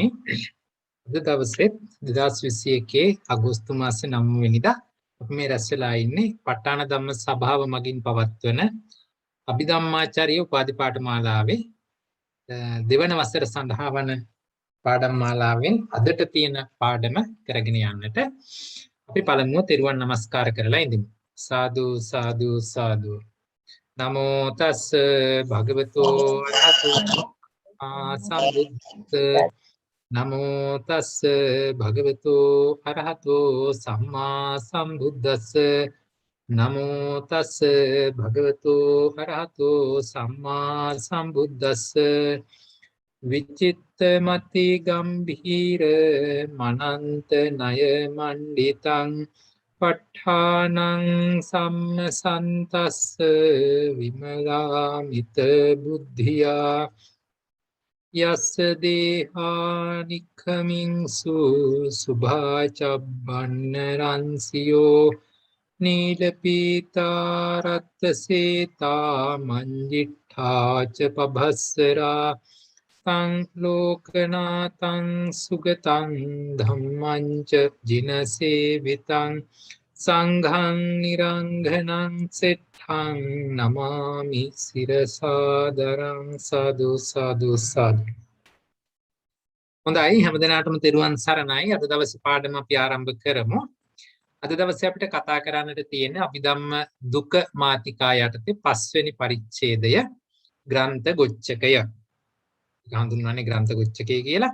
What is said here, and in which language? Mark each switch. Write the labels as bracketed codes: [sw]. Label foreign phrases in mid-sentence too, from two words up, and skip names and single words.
[si] අද දවසේ 2021 අගෝස්තු මාසේ 9 වෙනිදා අපි මේ රැස් වෙලා ඉන්නේ ප ဋ ාණ ධම්ම සභාව මගින් පවත්වන අභිධම්මාචාර්ය උපාධි පාඨමාලාවේ දෙවන වසර සඳහා වන පාඩම් මාලාවෙන් අදට තියෙන පාඩම කරගෙන යන්නට අපි පළමුව තෙරුවන් නමස්කාර කරලා ඉඳිමු. සාදු සාදු සාදු. [pi] නමෝ තස් භගවතෝ අරහතෝ සම්බුද්ද නමෝ තස් භගවතු අරහතෝ සම්මා සම්බුද්දස්ස නමෝ තස් භගවතු අරහතෝ සම්මා සම්බුද්දස්ස විචිත්තමති ගම්භීර මනන්ත ණය මණ්ඩිතං ප ဋ ාණං සම්නසන්තස්ස විමලාමිත බුද්ධියා යස්ස දේහානික්ඛමින්සු සුභාචබ්බන්න රන්සියෝ නීලපීතාරත්ත සේතා මංජිට්ඨාච පබස්සරා තං ලෝකනාතං සුගතං ධම්මංච ජිනසේවිතං සංඝං නිරංඝනං සෙට්ඨං නමාමි සිරසාදරං සාදු සාදු සාදු. [si] හොඳයි හැමදෙනාටම තෙරුවන් සරණයි. අද දවසේ පාඩම අපි ආරම්භ කරමු. අද දවසේ අපිට කතා කරන්නට තියෙන අභිධම්ම දුක මාතිකා යටතේ 5 වෙනි පරිච්ඡේදය ග්‍රන්ථ ගොච්ඡකය. හඳුන්වන්නේ ග්‍රන්ථ ගොච්ඡකය කියලා.